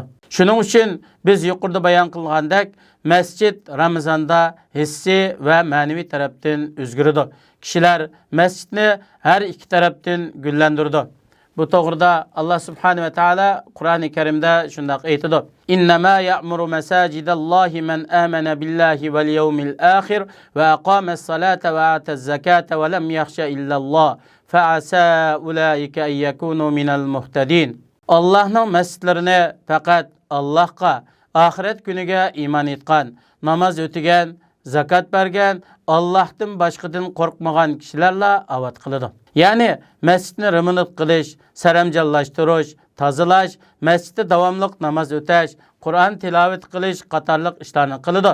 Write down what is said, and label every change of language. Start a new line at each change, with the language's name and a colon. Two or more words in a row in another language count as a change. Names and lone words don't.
Uzbek: Shuning uchun biz yuqorida bayon qilgandek, masjid Ramazonda hissiy va ma'naviy tarafdan o'zgaradi. Kishilar masjidni har ikki tarafdan gullantirdi. Bu to'g'rida Alloh
Arabic: سبحانه وتعالى
Uzbek: Qur'oni Karimda shunday aytadi:
Arabic: "إنما يعمر مساجد الله من آمن بالله واليوم الآخر وأقام الصلاة وآتى الزكاة ولم يخش إلا الله فعسى أولئك أن يكونوا من المهتدين."
Uzbek: Allohning masjidlarini faqat Allohga, oxirat kuniga iymon etgan, namoz o'qigan, zakat bergan, Allohdan boshqadan qo'rqmagan kishilarla obod qiladi. Ya'ni masjidni remonat qilish, saramjonlashtirish, tozalash, masjidda davomli namoz o'tash, Qur'on tilovat qilish qatorliq ishlarni qiladi.